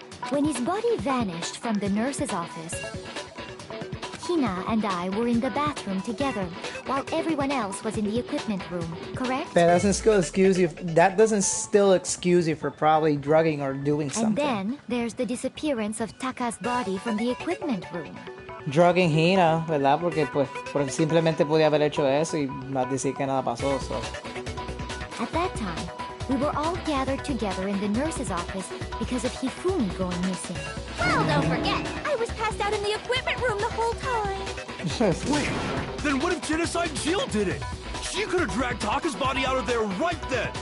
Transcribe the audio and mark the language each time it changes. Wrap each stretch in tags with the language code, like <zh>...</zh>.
<en>When his body vanished from the nurse's office, Hina and I were in the bathroom together, while everyone else was in the equipment room, correct? That doesn't still excuse you. That doesn't still excuse you for probably drugging or doing And something. then there's the disappearance of Taka's body from the equipment room. Drugging Hina, ¿verdad?</en> <es>Porque pues simplemente podía haber hecho eso y más decir que nada pasó.</es> <en>So. At that time, we were all gathered together in the nurse's office because of Hifumi going missing. Well, don't forget, I was passed out in the equipment room the whole time. Wait, then what if Genocide Jill did it? She could have dragged Taka's body out of there right then!</en>